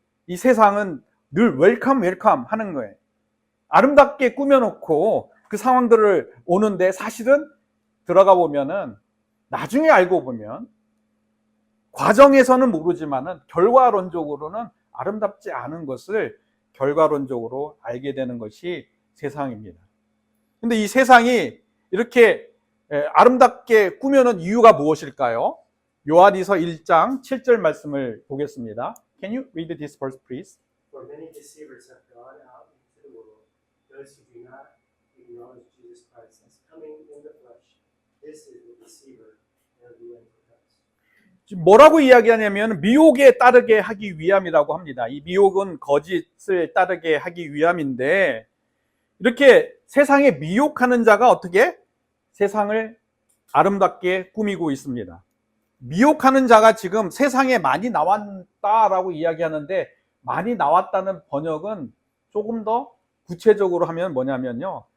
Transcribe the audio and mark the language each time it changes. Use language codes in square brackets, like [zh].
[ko] 이 세상은 늘 웰컴 하는 거예요. 아름답게 꾸며놓고 그 상황들을 오는데 사실은 들어가 보면은 나중에 알고 보면 과정에서는 모르지만은 결과론적으로는 아름답지 않은 것을 결과론적으로 알게 되는 것이 세상입니다. 근데 이 세상이 이렇게 아름답게 꾸며놓은 이유가 무엇일까요? 요한일서 1장 7절 말씀을 보겠습니다. [en] Can you read this verse, please? For many deceivers have gone out into the world, those who do not acknowledge Jesus Christ as coming in the flesh. This is the deceiver and the antichrist. [ko] 지금 뭐라고 이야기하냐면 미혹에 따르게 하기 위함이라고 합니다. 이 미혹은 거짓을 따르게 하기 위함인데 이렇게 세상에 미혹하는 자가 어떻게 세상을 아름답게 꾸미고 있습니다. 미혹하는 자가 지금 세상에 많이 나왔다라고 이야기하는데 많이 나왔다는 번역은 조금 더 구체적으로 하면 뭐냐면요.